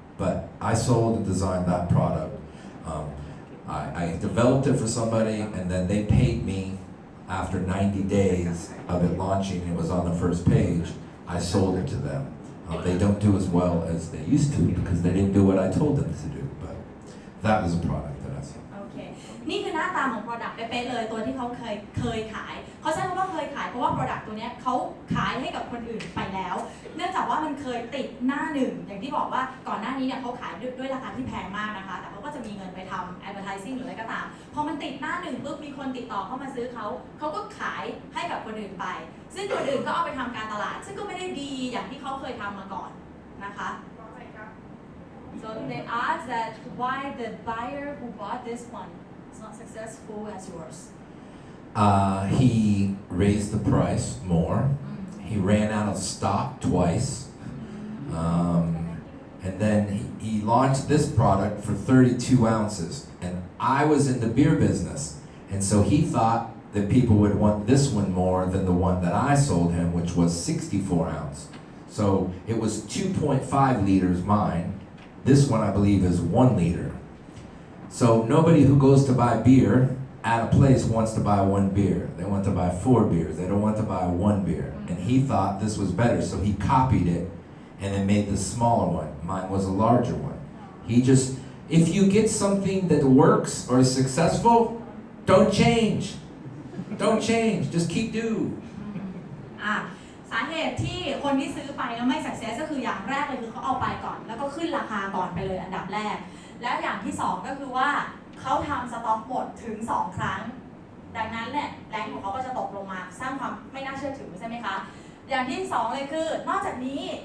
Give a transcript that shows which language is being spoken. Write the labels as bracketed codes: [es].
[en] But I sold and designed that product. I developed it for somebody and then they paid me after 90 days of it launching. It was on the first page. I sold it to them. They don't do as well as they used to because they didn't do what I told them to do. But that was a product that I sold. [th] โอเคนี่คือหน้าตาของ product เป๊ะๆเลยตัวที่เขาเคยขายเขาใช้คำว่าเคยขายเพราะว่า product ตัวนี้เขาขายให้กับคนอื่นไปแล้วเนื่องจากว่ามันเคยติดหน้าหนึ่งอย่างที่บอกว่าก่อนหน้านี้เนี่ยเขาขายด้วยราคาที่แพงมากนะคะแต่เขาก็จะมีเงินไปทำ advertising หรืออะไรก็ตามพอมันติดหน้าหนึ่งปุ๊บมีคนติดต่อเข้ามาซื้อเขา ก็ขายให้กับคนอื่นไปซึ่งคนอื่นก็เอาไปทำการตลาดซึ่งก็ไม่ได้ดีอย่างที่เขาเคยทำมาก่อนนะคะ [en] So they asked that why the buyer who bought this one is not successful as yours. He raised the price more. He ran out of stock twice. And then he launched this product for 32 ounces. And I was in the beer business. And so he thought that people would want this one more than the one that I sold him, which was 64 ounce. So it was 2.5 liters mine. This one I believe is 1 liter. So nobody who goes to buy beer at a place wants to buy 1 beer. They want to buy 4 beers. They don't want to buy 1 beer. And he thought this was better, so he copied it and then made the smaller one. Mine was a larger one. He just, if you get something that works or is successful, don't change. Don't change. Just keep do. [th] สาเหตุที่คนที่ซื้อไปแล้วไม่ success ก็คืออย่างแรกเลยคือเขาเอาไปก่อนแล้วก็ขึ้นราคาก่อนไปเลยอันดับแรกแล้วอย่างที่2ก็คือว่าเขาทำสต็อกหมดถึง2ครั้งดังนั้นเนี่ยแรงของเขาก็จะตกลงมาสร้างความไม่น่าเชื่อถือใช่ไหมคะอย่างที่2เลยคือนอกจากนี้